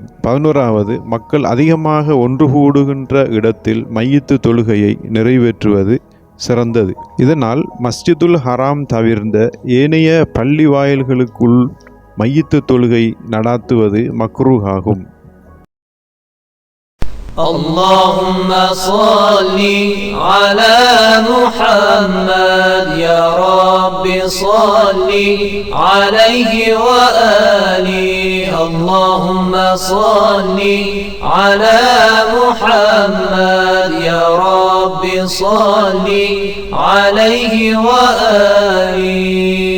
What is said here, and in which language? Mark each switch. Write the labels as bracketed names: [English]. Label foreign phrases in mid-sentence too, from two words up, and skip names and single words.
[Tamil] 11வது, மக்கள் அதிகமாக ஒன்று கூடுகின்ற இடத்தில் மையத்து தொழுகையை நிறைவேற்றுவது சிறந்தது. இதனால் மஸ்ஜிதுல் ஹராம் தவிர்ந்த ஏனைய பள்ளி வாயில்களுக்குள் மையத்து தொழுகை நடாத்துவது மக்ரூஹ் ஆகும். [Arabic] اللهم صل على محمد يا رب صل عليه وآله. اللهم صل على محمد يا رب صل عليه وآله.